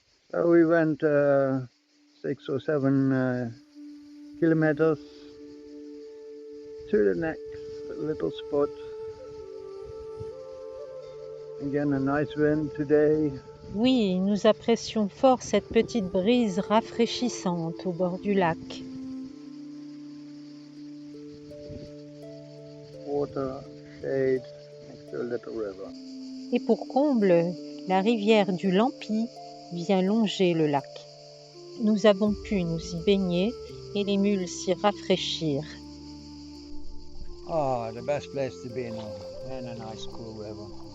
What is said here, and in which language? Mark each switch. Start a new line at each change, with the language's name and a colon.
English: So we went 6 or 7 kilometers to the next little spot. Again, a nice wind today.
French: Oui, nous apprécions fort cette petite brise rafraîchissante au bord du lac.
English: Water, shade, next to a little river.
French: Et pour comble, la rivière du Lampi vient longer le lac. Nous avons pu nous y baigner et les mules s'y rafraîchir.
English: Oh, the best place to be in a nice cool river.